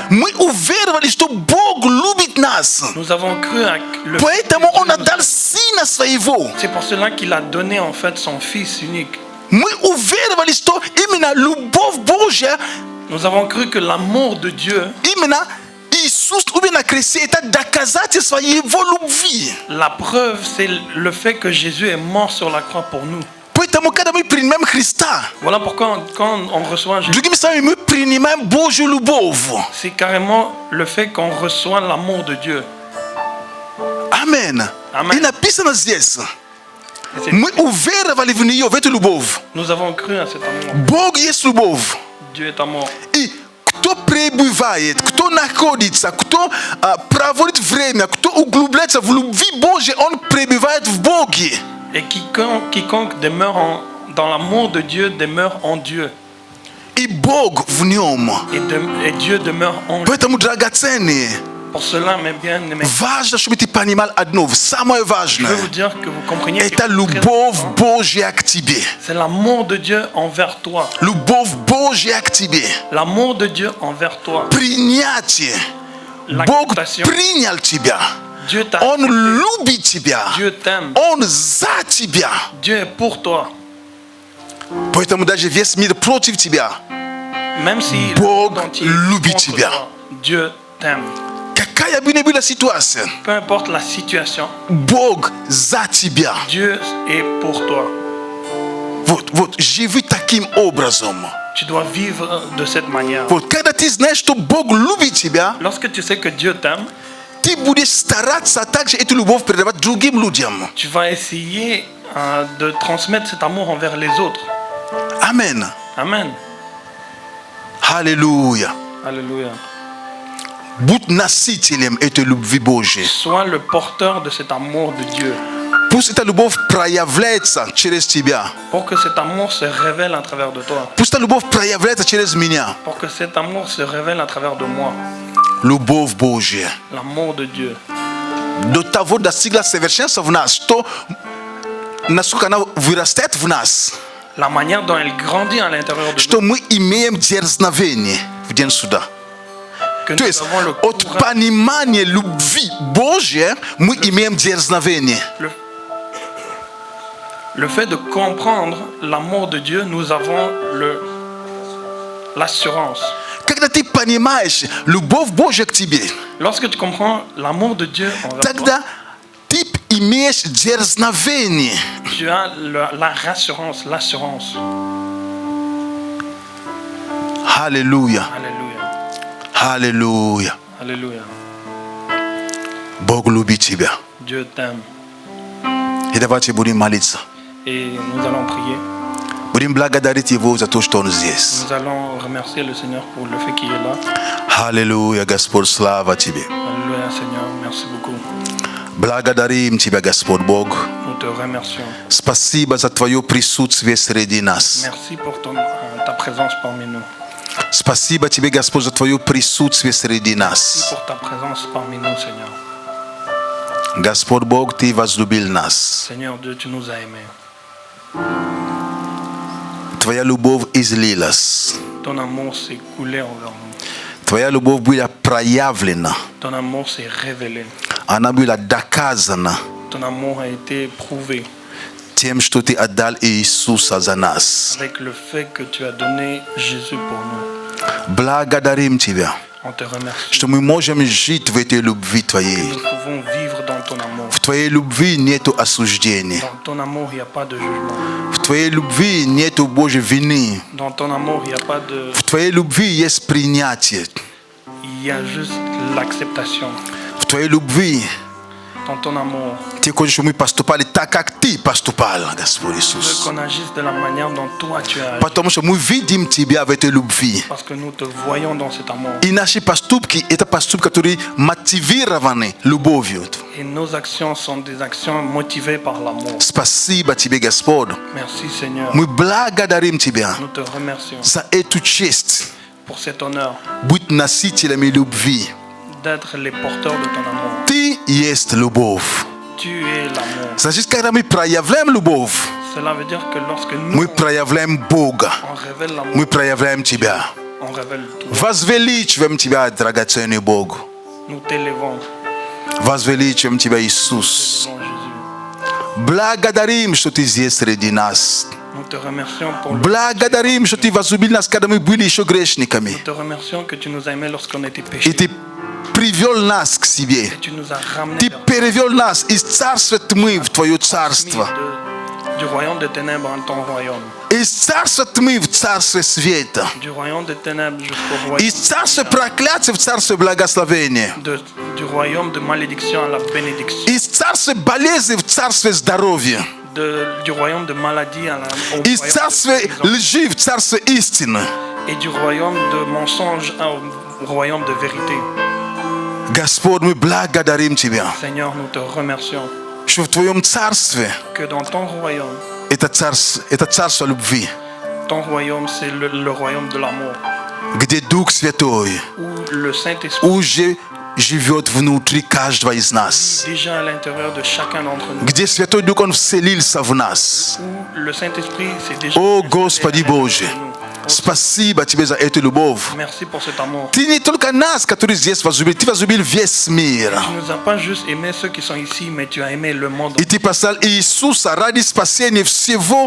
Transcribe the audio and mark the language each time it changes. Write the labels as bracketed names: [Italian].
[Russian] Мы уверовали, что Бог любит нас. [French] Nous avons cru à le [Russian] Поэтому Он отдал Сына Своего. [French] C'est pour cela qu'il a donné en fait son Fils unique. [Russian] Мы уверовали, что именно любовь Божья, [French] Nous avons cru que l'amour de Dieu, [Russian] именно Иисус умер на кресте, это доказательство Его любви. [French] la preuve, c'est le fait que Jésus est mort sur la croix pour nous. [Russian] Поэтому, когда мы принимаем Христа, [French] Voilà pourquoi quand on reçoit Jésus, [Russian] другими словами, мы принимаем Божью любовь. [French] c'est carrément le fait qu'on reçoit l'amour de Dieu. [Russian] Амен. [French] Amen. [Russian] И написано здесь, [French] Et c'est- [Russian] мы уверовали в нее, в эту любовь. [French] Nous avons cru à cet amour. [Russian] Бог есть любовь. [French] Dieu est amour. [Russian] И кто пребывает, кто находится, кто проводит время, кто углубляется в любви Божьей, он пребывает в Боге. [French] Et quiconque demeure dans l'amour de Dieu demeure en Dieu. [Russian] И Бог в нем. [French] Et Dieu demeure en lui. [Russian] Поэтому, драгоценные, [French] Pour cela, mes bien-aimés, [Russian] важно, чтобы ты понимал одно, самое [French] je veux [Russian] важное. [French] vous dire que vous compreniez [Russian] Это [French] que [Russian] любовь Божья к тебе. [French] c'est l'amour de Dieu envers toi. [Russian] Любовь Божья к тебе. [French] L'amour de Dieu envers toi. [Russian] Принятие. Бог [French] L'acceptation. [Russian] принял тебя. [French] Dieu t'a [Russian] Он [French] accepté. [Russian] любит тебя. [French] Dieu t'aime. [Russian] Он за тебя. [French] Dieu est pour toi. [Russian] Поэтому даже весь мир против тебя. [French] Même si le [Russian] Бог [French] monde entier est [Russian] любит [French] contre [Russian] тебя. [French] toi, Dieu t'aime. [Russian] Какая бы ни была ситуация, [French] Peu importe la situation, [Russian] Бог за тебя. [French] Dieu est pour toi. [Russian] Вот, живи таким образом. [French] Tu dois vivre de cette manière. [Russian] Вот, когда ты знаешь, что Бог любит тебя, [French] Lorsque tu sais que Dieu t'aime, [Russian] ты будешь стараться также эту любовь передавать другим людям. [French] tu vas essayer de transmettre cet amour envers les autres. [Russian] Амен. [French] Amen. [Russian] Аллилуйя. [French] Alléluia. [Russian] Будь носителем этой любви Божьей. [French] Sois le porteur de cet amour de Dieu. [Russian] Пусть эта любовь проявляется через тебя. [French] Pour que cet amour se révèle à travers de toi. [Russian] Пусть эта любовь проявляется через меня. [French] Pour que cet amour se révèle à travers de moi. [Russian] Любовь Божья. [French] L'amour de Dieu. [Russian] До того достигла совершенства в нас, что насколько она вырастает в нас, [French] La manière dont elle grandit à l'intérieur de [Russian] что [French] nous. [Russian] мы имеем дерзновение в день суда. [French] Que [Russian] То [French] nous [Russian] есть [French] avons le [Russian] от [French] courage, [Russian] понимания любви Божьей мы имеем дерзновение. [French] Le fait de comprendre l'amour de Dieu, nous avons l'assurance. [Russian] Когда ты понимаешь любовь Божия к тебе, [French] Lorsque tu comprends l'amour de Dieu envers toi, [Russian] тогда ты имеешь дерзновение. [French] tu as la rassurance, l'assurance. [Russian] Аллилуйя. [French] Alléluia. [Russian] Аллилуйя. [French] Alléluia. [Russian] Бог любит тебя. [French] Dieu t'aime. [Russian] И давайте будем молиться. [French] Et nous allons prier. [Russian] Будем благодарить Его за то, что Он здесь. [French] Nous allons remercier le Seigneur pour le fait qu'il est là. [Russian] Аллилуйя, Господь, слава Тебе. [French] Alléluia, Seigneur. Merci beaucoup. [Russian] Благодарим Тебя, Господь Бог. [French] Nous te remercions. [Russian] Спасибо за Твое присутствие среди нас. [French] Merci pour ta présence parmi nous. [Russian] Спасибо Тебе, Господь, за Твое присутствие среди [French] Merci [Russian] нас. [French] pour ta présence parmi nous, Seigneur. [Russian] Господь Бог, Ты возлюбил нас. [French] Seigneur Dieu, tu nous as aimés. [Russian] Твоя любовь излилась. [French] Ton amour s'est coulé envers nous. [Russian] Твоя любовь была проявлена. [French] Ton amour s'est révélé. [Russian] Она была доказана [French] Ton amour a été prouvé [Russian] тем, что Ты отдал Иисуса за нас. [French] avec le fait que tu as donné Jésus pour nous. [Russian] Благодарим Тебя, [French] On te remercie. [Russian] что мы можем жить в этой любви Твоей. [French] Nous pouvons vivre dans ton amour. [Russian] В Твоей любви нету осуждения. [French] Dans ton amour, il n'y a pas de jugement. [Russian] В Твоей любви нету Божьей вины. [French] Dans ton amour, il n'y a pas de... [Russian] В Твоей любви есть принятие. [French] Il y a juste l'acceptation. [Russian] В Твоей любви [French] Dans ton amour, [Russian] Ты хочешь, чтобы мы поступали так, как Ты поступал, Господь [French] tu veux [Russian] Иисус. [French] qu'on agisse de la manière dont toi tu as agi. [Russian] Потому что мы видим Тебя в этой любви. [French] Parce que nous te voyons dans cet amour. [Russian] И наши поступки – это поступки, которые мотивированы любовью. [French] Et nos actions sont des actions motivées par l'amour. [Russian] Спасибо Тебе, Господь. [French] Merci Seigneur. [Russian] Мы благодарим Тебя [French] Nous te remercions [Russian] за эту честь [French] pour cet honneur [Russian] быть носителями любви. [French] d'être les porteurs de ton amour. [Russian] Ты есть любовь. [French] Tu es l'amour. [Russian] Значит, когда мы проявляем любовь, [French] Cela veut dire que lorsque nous [Russian] мы проявляем Бога. [French] on révèle l'amour, [Russian] Мы проявляем Тебя. [French] on révèle tout. [Russian] Возвеличиваем Тебя, драгоценный Бог. [French] Nous t'élevons, [Russian] Возвеличиваем Тебя, Иисус. [French] élevons Jésus. [Russian] Благодарим, что Ты здесь среди нас. [French] Nous te remercions pour le... [Russian] Благодарим, что Ты возлюбил нас, когда мы были еще грешниками. [French] Nous te remercions que tu nous as aimés lorsqu'on était [Russian] И [French] péchés. [Russian] Ты привел нас к себе. [French] Et tu nous as ramenés [Russian] Ты [French] vers [Russian] перевел нас из царства тьмы в Твое царство. [French] du royaume des ténèbres en ton royaume. [Russian] Из царства тьмы в царство света. [French] Du royaume des ténèbres jusqu'au royaume. [Russian] Из царства проклятия в царство благословения. [French] Du royaume de malédiction à la bénédiction. [Russian] Из царства болезни в царство здоровья. [French] Du royaume de maladie à au [Russian] Из [French] royaume [Russian] царства [French] de prison. [Russian] лжи в царство истины. [French] Et du royaume de mensonge au royaume de vérité. [Russian] Господь, мы благодарим Тебя, [French] Seigneur, nous te remercions [Russian] что в Твоем царстве [French] que dans ton royaume, [Russian] это царство любви, [French] ton royaume c'est le royaume de l'amour, [Russian] где Дух Святой [French] où le Saint-Esprit [Russian] уже живет внутри каждого из нас. [French] est déjà à l'intérieur de chacun d'entre nous, [Russian] Где Святой Дух, Он вселился в нас. [French] où le Saint-Esprit c'est déjà [Russian] О, [French] installé [Russian] Господи [French] à l'intérieur [Russian] Боже, [French] de nous. [Russian] спасибо Тебе за эту любовь. [French] Merci pour cet amour. [Russian] Ты не только нас, которые здесь возлюбил, Ты возлюбил весь мир. [French] Tu nous as pas juste aimé ceux qui sont ici, mais tu as aimé le monde. [Russian] И Ты послал Иисуса ради спасения всего